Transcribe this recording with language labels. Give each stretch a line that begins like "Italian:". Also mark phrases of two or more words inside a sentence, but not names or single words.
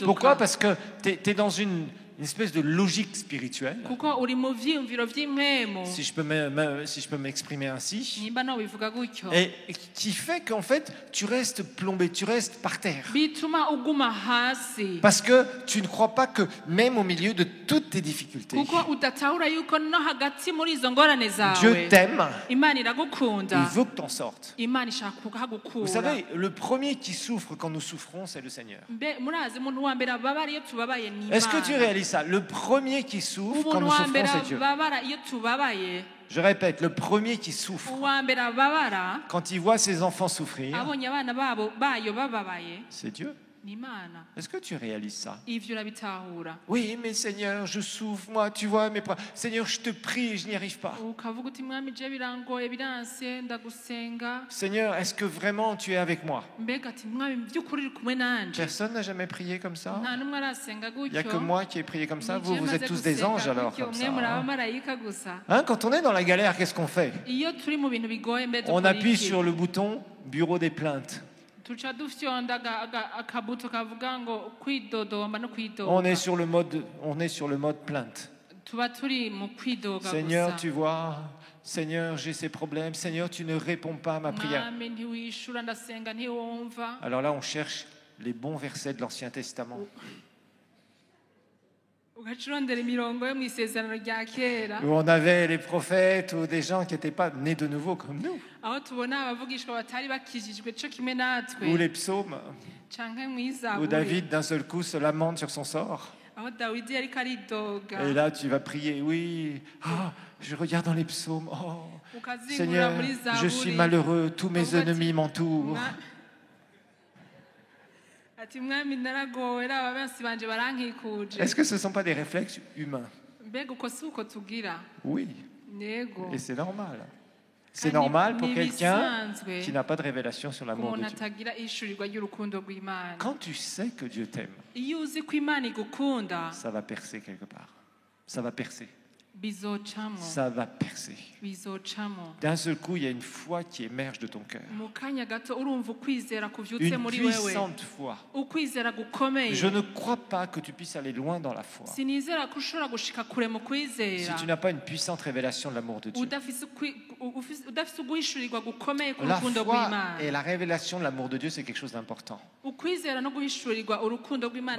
French: Pourquoi? Parce que tu es dans une espèce de logique spirituelle,
Rundi: kuko uri mu vyiyumviro vy'impwemu,
French: si je peux m'exprimer ainsi,
Rundi: nimba nobivuga gutyo,
French: et qui fait qu'en fait, tu restes plombé, tu restes par terre.
Rundi: bituma uguma hasi
French: Parce que tu ne crois pas que même au milieu de toutes tes difficultés,
Rundi: kuko udatahura yuko no hagati muri izo ngorane
French: Dieu
Rundi: zawe
French: t'aime,
Rundi: Imana
French: il
Rundi: iragukunda,
French: veut que tu en sortes.
Rundi: Imana ishaka
French: Vous
Rundi: kuhagukura.
French: savez, le premier qui souffre quand nous souffrons, c'est le Seigneur.
Rundi: Murazi umuntu wa mbere ababara iyo tubabaye ni
French: Est-ce que tu
Rundi: Imana.
French: réalises ça? Le premier qui souffre quand
Rundi: Umuntu
French: nous
Rundi: wa
French: souffrons,
Rundi: mbere
French: c'est Dieu.
Rundi: ababara iyo tubabaye,
French: Je répète, le premier qui souffre
Rundi: uwa mbere ababara
French: quand il voit ses enfants souffrir,
Rundi: abonye abana bayo bababaye
French: c'est Dieu.
Rundi: ni Imana.
French: Est-ce que tu réalises ça?
Rundi: Ivyo urabitahura,
French: Oui, mais Seigneur, je souffre, moi, tu vois mes problèmes. Seigneur, je te prie, je n'y arrive pas.
Rundi: ukavuga uti mwami je birangoye biranse ndagusenga,
French: Seigneur, est-ce que vraiment tu es avec moi?
Rundi: mbega ati mwami by'ukuri uri kumwe nanje.
French: Personne n'a jamais prié comme ça.
Rundi: Nta n'umwe arasenga
French: Il n'y a que
Rundi: gutyo.
French: moi qui ai prié comme ça.
Rundi: Ni Vous, je
French: vous êtes
Rundi: maze
French: tous des
Rundi: gusenga
French: anges alors
Rundi: gutyo,
French: comme
Rundi: mwe
French: ça.
Rundi: muri
French: Hein?
Rundi: abamarayika gusa.
French: Hein, quand on est dans la galère, qu'est-ce qu'on fait?
Rundi: Iyo turi mu bintu bigoye mbe
French: On
Rundi: dukora
French: appuie
Rundi: iki?
French: sur le bouton bureau des plaintes.
Rundi: tuca dufyonda akabuto kavuga ngo kwidodomba no
French: On
Rundi: kwidoga,
French: est sur le mode plainte.
Rundi: tuba turi mu kwidoga
French: Seigneur,
Rundi: gusa.
French: tu vois, Seigneur, j'ai ces problèmes. Seigneur, tu ne réponds pas à ma prière.
Rundi: mwami ntiwishura ndasenga ntiwumva.
French: Alors là, on cherche les bons versets de l'Ancien Testament.
Rundi: ugaca urondera imirongo yo mu isezerano rya kera,
French: Où on avait les prophètes ou des gens qui n'étaient pas nés de nouveau comme nous.
Rundi: aho tubona abavugishwa batari bakijijwe co kimwe natwe,
French: Ou les psaumes,
Rundi: canke
French: où
Rundi: mw'izaburi
French: David d'un seul coup se lamente sur son sort.
Rundi: aho dawidi yariko aridoga,
French: Et là, tu vas prier, oui, ah, je regarde dans les psaumes, oh,
Rundi: ukazingura
French: Seigneur,
Rundi: muri
French: je suis
Rundi: zaburi
French: malheureux, tous mes ennemis m'entourent.
Rundi: ati mwami naragowe raba bensi banje barankikuje.
French: Est-ce que ce ne sont pas des réflexes humains?
Rundi: Mbega uko si uko tugira?
French: Oui,
Rundi: Nego,
French: et c'est normal. C'est
Rundi: Kandi
French: normal pour quelqu'un
Rundi: nibisanzwe
French: qui n'a pas de révélation sur l'amour de
Rundi: umuntu
French: Dieu.
Rundi: atagira ishurirwa ry'urukundo rw'Imana.
French: Quand tu sais que Dieu t'aime,
Rundi: Iyo uzi ko Imana igukunda
French: ça va percer quelque part. Ça va percer.
Rundi: bizocamo,
French: Ça va percer.
Rundi: bizocamo.
French: D'un seul coup, il y a une foi qui émerge de ton cœur.
Rundi: Mu kanya gato urumva ukwizera kuvyutse
French: Une
Rundi: muri wewe,
French: puissante foi.
Rundi: ukwizera gukomeye.
French: Je ne crois pas que tu puisses aller loin dans la foi
Rundi: Sinizera ko ushobora gushika kure mu
French: si
Rundi: kwizera
French: tu n'as pas une puissante révélation de l'amour de Dieu.
Rundi: udafise uguhishurirwa gukomeye ku
French: La
Rundi: rukundo
French: foi
Rundi: rw'Imana.
French: et la révélation de l'amour de Dieu, c'est quelque chose d'important.
Rundi: Ukwizera no guhishurirwa urukundo rw'Imana ni